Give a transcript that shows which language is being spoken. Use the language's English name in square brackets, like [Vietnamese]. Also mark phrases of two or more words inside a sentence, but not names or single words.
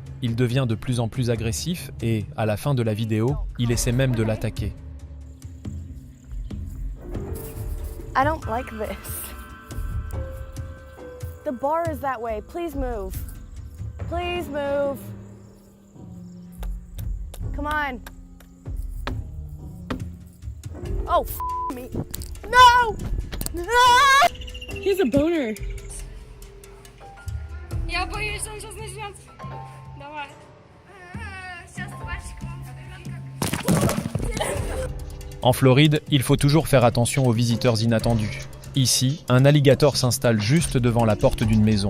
[French] Il devient de plus en plus agressif et, à la fin de la vidéo, il essaie même de l'attaquer. [English] I don't like this. The bar is that way. Please move. Please move. Come on. Oh, me. No! No! He's a boner. [Russian] Я боюсь, он сейчас начнет. Давай. Сейчас [French] En Floride, il faut toujours faire attention aux visiteurs inattendus. Ici, un alligator s'installe juste devant la porte d'une maison.